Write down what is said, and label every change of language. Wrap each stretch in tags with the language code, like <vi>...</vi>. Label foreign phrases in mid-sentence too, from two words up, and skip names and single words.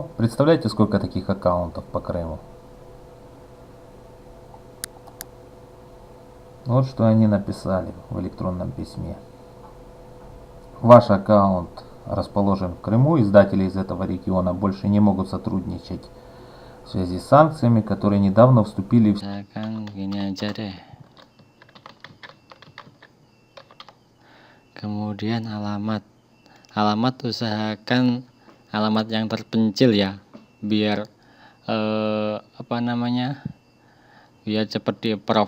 <ru>Представляете, сколько таких аккаунтов по Крыму? Вот что они написали в электронном письме. Ваш аккаунт расположен в Крыму. Издатели из этого региона больше не могут сотрудничать в связи с санкциями, которые недавно вступили в...</ru> <id>Misalkan gini aja deh. Kemudian alamat usahakan alamat yang terpencil ya, biar apa namanya, biar cepet di approve.</id>